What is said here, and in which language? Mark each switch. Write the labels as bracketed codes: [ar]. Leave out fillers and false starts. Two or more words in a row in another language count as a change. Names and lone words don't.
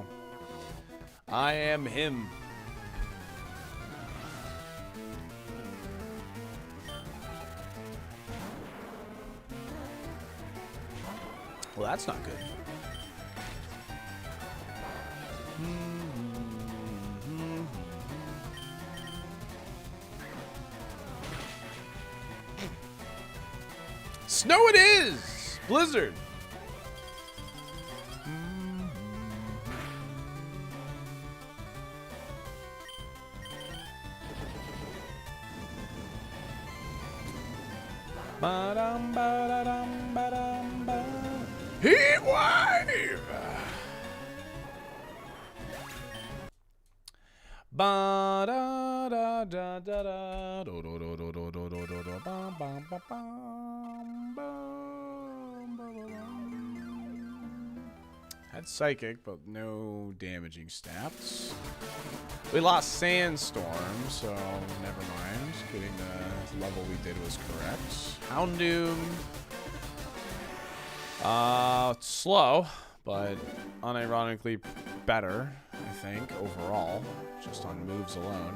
[en] I am him. Well, that's not good. Snow it is! Blizzard! Ba-dum, ba-da-dum, ba-dum, ba. Heat wave! Ba da da da da da do do do do do do do do do bam bam bam bam bam bam. Had psychic, but no damaging stats. We lost Sandstorm, so never mind. Getting the level we did was correct. Houndoom. Slow, but unironically better, I think, overall, just on moves alone.